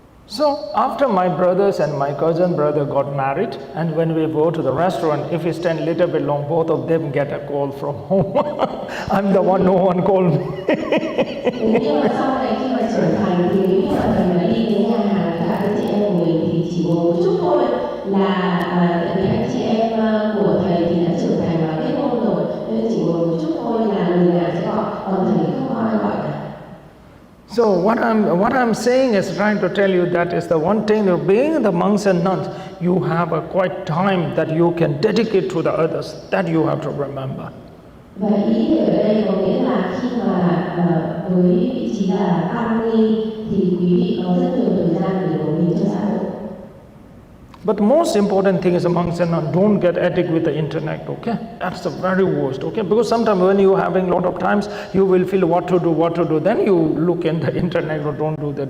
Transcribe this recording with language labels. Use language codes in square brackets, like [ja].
[en] So after my brothers and my cousin brother got married, and when we go to the restaurant, if we stand a little bit long, both of them get a call from home. I'm the one, no one called me. [vi] Nhưng mà sau này khi mà trưởng thành thì nếu mà thầy mà đi đến nhà hàng với các anh chị em của mình thì chỉ một chút thôi là tại vì anh chị em của thầy thì đã trưởng thành và kết hôn rồi, nên chỉ một chút thôi là người nhà sẽ gọi, còn thầy không có ai gọi cả. [en] So what I'm saying is trying to tell you that is the one thing of being the monks and nuns, you have a quite time that you can dedicate to the others. That you have to remember. [vi] Và ý ở đây có nghĩa là khi mà với vị trí là tăng ni thì quý vị có rất nhiều thời gian để bổ ích cho xã hội. [en] But the most important thing is monks and nuns, don't get addicted with the internet, okay? That's the very worst, okay? Because sometimes when you're having a lot of times, you will feel what to do. Then you look in the internet or don't do that.